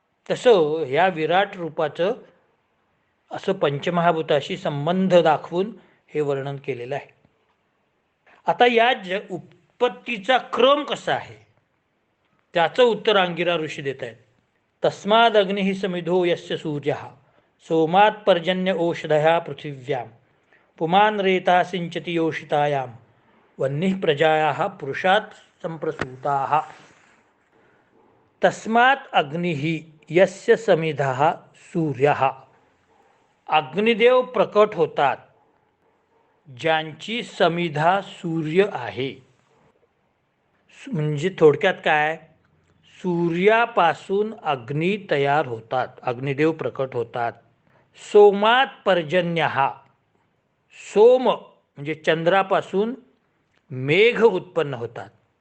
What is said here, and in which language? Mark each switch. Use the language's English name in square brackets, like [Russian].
[Marathi] तसं ह्या विराट रूपाचं असं पंचमहाभूताशी संबंध दाखवून हे वर्णन केलेलं आहे. आता या उत्पत्तीचा क्रम कसा आहे त्याचं उत्तर अंगिरा ऋषी देत आहेत. [Sanskrit] तस्माद अग्निः समिधो यस्य सूर्यः सोमात् पर्जन्य ओषधया पृथिव्यां पुमान् रेता सिंचति योषितायां वह्निः प्रजायाः पुरुषात् संप्रसूताः. तस्मात् अग्निः यस्य समिधः सूर्यः. [Marathi] अग्निदेव प्रकट होतात ज्यांची समिधा सूर्य आहे. म्हणजे थोडक्यात काय, सूर्यापासून अग्नी तयार होतात, अग्निदेव प्रकट होतात. [Sanskrit] सोमात पर्जन्यः. [Marathi] सोम म्हणजे चंद्रापासून मेघ उत्पन्न होतात.